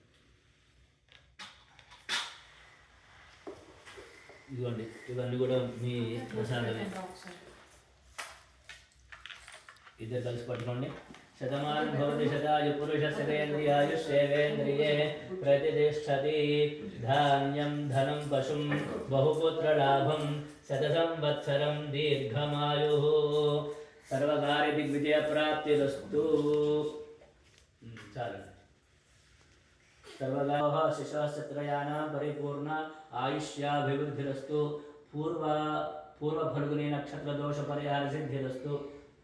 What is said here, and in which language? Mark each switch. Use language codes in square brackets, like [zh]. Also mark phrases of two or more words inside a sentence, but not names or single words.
[te] ఇదిగోండి ఇవన్నీ కూడా మీ ప్రసాదమే ఇద్దరు కలిసి పట్టుకోండి [sa] శతమానం భవతి శతాయు పురుష శతేంద్రియాయుష్యేవేంద్రియే ప్రతిష్టతి ధాన్యం ధనం పశుం బహుపుత్రలాభం శత సంవత్సరం దీర్ఘమాయు సర్వకార్య దిగ్విజయ ప్రాప్తిరస్తు చాలు सर्वगाः शिशुत्रयाणां परिपूर्ण आयुष्याभिवृद्धिरस्तु पूर्व फल्गुनी नक्षत्र दोष परिहार सिद्धिरस्तु